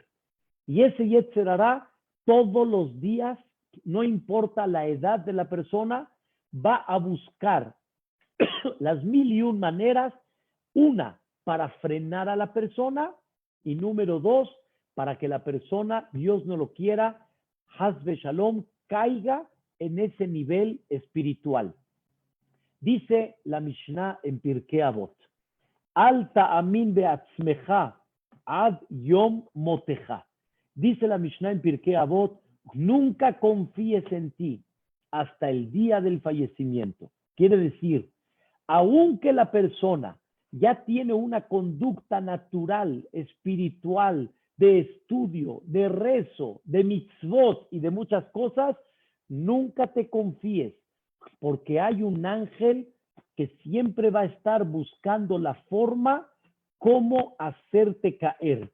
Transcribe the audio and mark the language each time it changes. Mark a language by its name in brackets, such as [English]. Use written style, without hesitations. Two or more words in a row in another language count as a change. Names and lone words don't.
[Spanish] Y ese [Hebrew] יצר הרע [Spanish] todos los días, no importa la edad de la persona, va a buscar las 1001 maneras, una, para frenar a la persona, y número 2, para que la persona, Dios no lo quiera, [Hebrew] חסבה שלום, [Spanish] caiga en ese nivel espiritual. Dice la Mishnah en Pirkei Avot, [Hebrew] אל תאמין בעצמך עד יום מותך. [Spanish] Dice la Mishnah en Pirkei Avot, nunca confíes en ti hasta el día del fallecimiento. Quiere decir, aunque la persona ya tiene una conducta natural, espiritual, de estudio, de rezo, de mitzvot y de muchas cosas, nunca te confíes, porque hay un ángel que siempre va a estar buscando la forma cómo hacerte caer.